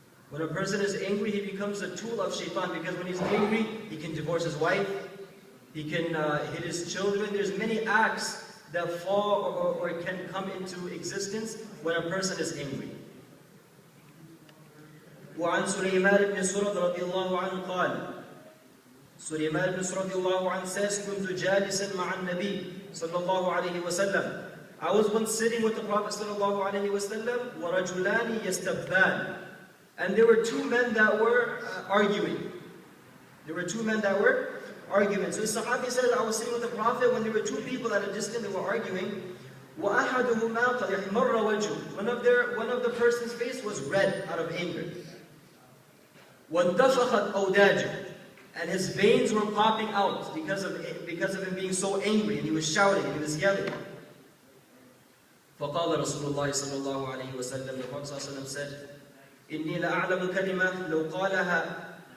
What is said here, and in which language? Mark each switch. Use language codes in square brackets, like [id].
[en] When a person is angry, he becomes a tool of shaitan, because when he's angry, he can divorce his wife, he can hit his children. There's many acts that fall or can come into existence when a person is angry. [ar] وعن سليمان بن سرد رضي الله عنه قال: [en] Sulaiman ibn radiallahu anhu says, [ar] كنت جالسا مع النبي صلى الله عليه وسلم. [en] I was once sitting with the Prophet صلى الله عليه وسلم [ar] ورجلان يستبان. [en] And there were two men that were arguing. So the Sahabi says, I was sitting with the Prophet when there were two people at a distance that were arguing. [ar] وَأَحَدُهُمَا قَدْ احْمَرَّ وَجْهُهُ. [en] One of the person's face was red out of anger. [ar] وَانْتَفَخَتْ أَوْدَاجُهُ. [en] And his veins were popping out because of him being so angry, and he was shouting and he was yelling. [ar] فَقَالَ رَسُولُ اللَّهِ صَلَّى اللَّهُ عَلَيْهِ وَسَلَّمَ. [en] The Prophet ﷺ said, [ar] إِنِّي لَأَعْلَمُ كَلِمَةً لَوْ قَالَهَا.